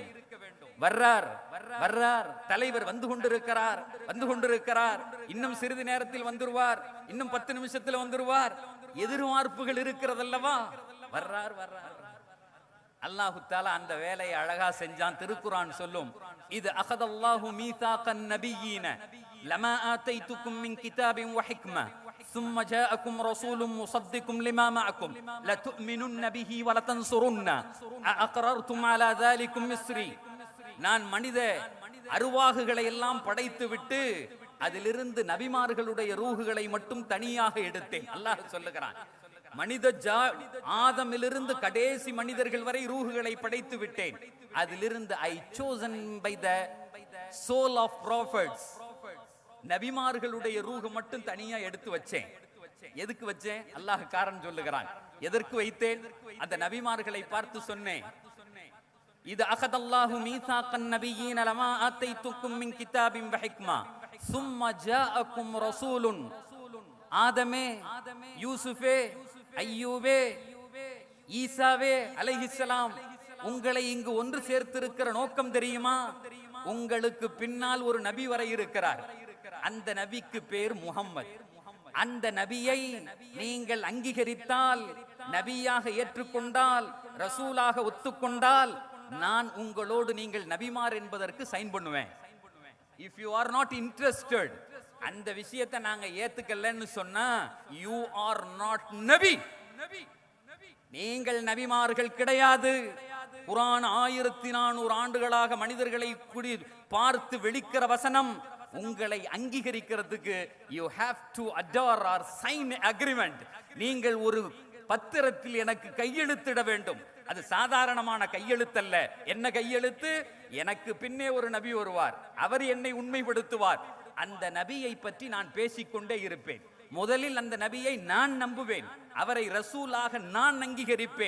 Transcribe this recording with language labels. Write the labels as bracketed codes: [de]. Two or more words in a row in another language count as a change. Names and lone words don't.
[ta] வர்றார் வர்றார், தலைவர் வந்து கொண்டிருக்கிறார், இன்னும் சிறிது நேரத்தில் வந்துருவார், இன்னும் 10 நிமிஷத்தில் வந்துருவார், எதிர்பார்ப்புகள் இருக்கிறதல்லவா. வர்றார் வர்றார். [ar] الله تعالى [ta] அந்த வேலையை அழகா செஞ்சான். திருக்குர்ஆன் சொல்லும், [ar] إذ أخذ الله ميثاق النبيين لما آتيتكم من كتاب وحكمة ثم جاءكم رسول مصدق لما معكم لتؤمنن به ولتنصرن أقررتم على ذلكم مصري. [ta] நான் மனித அருவாகுகளை எல்லாம் படைத்து விட்டு அதிலிருந்து நபிமார்களுடைய ரூஹுகளை மட்டும் தனியாக எடுத்தேன். அல்லாஹ் சொல்லுகிறான், மனித ஆதமிலிருந்து கடைசி மனிதர்கள் வரை ரூஹுகளை படைத்து விட்டேன். [en] அதிலிருந்து I chosen by the soul of prophets, [ta] நபிமார்களுடைய ரூஹு மட்டும் தனியா எடுத்து வச்சேன். எதுக்கு வச்சேன்? அல்லாஹ் காரணம் சொல்லுகிறான். எதற்கு வைத்தேன்? அந்த நபிமார்களை பார்த்து சொன்னேன், [ar] إذ أخذ الله ميثاق النبيين لما آتيتكم من كتاب وحكمة ثم جاءكم رسول. [ta] ஆதமே, யூசுஃபே, ஐயூபே, ஈசாவே அலைஹிஸ்ஸலாம், உங்களை இங்கு ஒன்று சேர்த்திருக்கிற நோக்கம் தெரியுமா? உங்களுக்கு பின்னால் ஒரு நபி வர இருக்கிறார். அந்த நபிக்கு பேர் முஹம்மது. அந்த நபியை நீங்கள் அங்கீகரித்தால், நபியாக ஏற்றுக்கொண்டால், ரசூலாக ஒத்துக்கொண்டால், நான் உங்களோடு நீங்கள் நபிமார் என்பதற்கு சைன் பண்ணுவேன். [en] If you are not interested, [ta] அந்த விஷயத்தை நாங்க ஏத்துக்கலன்னு சொன்னா [en] you are not [ta] நபி, நீங்கள் நபிமார்கள் கிடையாது. குர்ஆன் 1400 ஆண்டுகளாக மனிதர்களை பார்த்து வெளிக்கிற வசனம். உங்களை அங்கீகரிக்கிறதுக்கு [en] you have to adore or sign agreement. [ta] நீங்கள் ஒரு பத்திரத்தில் எனக்கு கையெழுத்திட வேண்டும். அது சாதாரணமான கையெழுத்தல்ல. என்ன கையெழுத்து? எனக்கு பின்னே ஒரு நபி வருவார், அவர் என்னை உண்மைப்படுத்துவார். அந்த நபியை பற்றி நான் பேசிக்கொண்டே இருப்பேன். முதலில் அந்த நபியை நான் நம்புவேன், அவரை ரசூலாக நான் அங்கீகரிப்பேன்.